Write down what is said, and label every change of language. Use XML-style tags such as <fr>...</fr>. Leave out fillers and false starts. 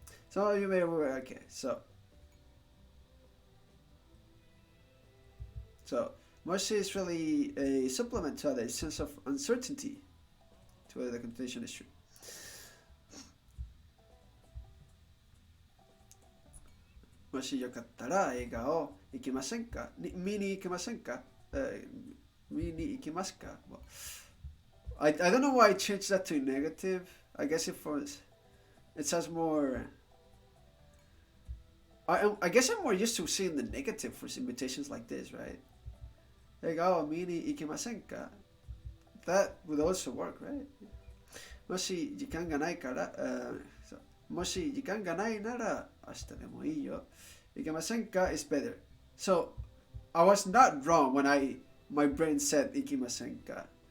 <en>Some of you may remember. Okay, so Moshi is really a supplement to a sense of uncertainty to whether the condition is true.</en> <ja>もしよかったら映画を行きませんか? 見に行きませんか?見に行きますか?</ja> <en>Well, I don't know why I changed that to negative. I guess it sounds more. I guess I'm more used to seeing the negative for invitations like this, right?</en> <ja>映画を見に行きませんか?</ja> <en>That would also work, right?</en> <ja>もし時間がないから、もし時間がないなら明日でもいいよ。</ja> <en>行けませんか is better. So I was not wrong when my brain said 行きませんか.</en>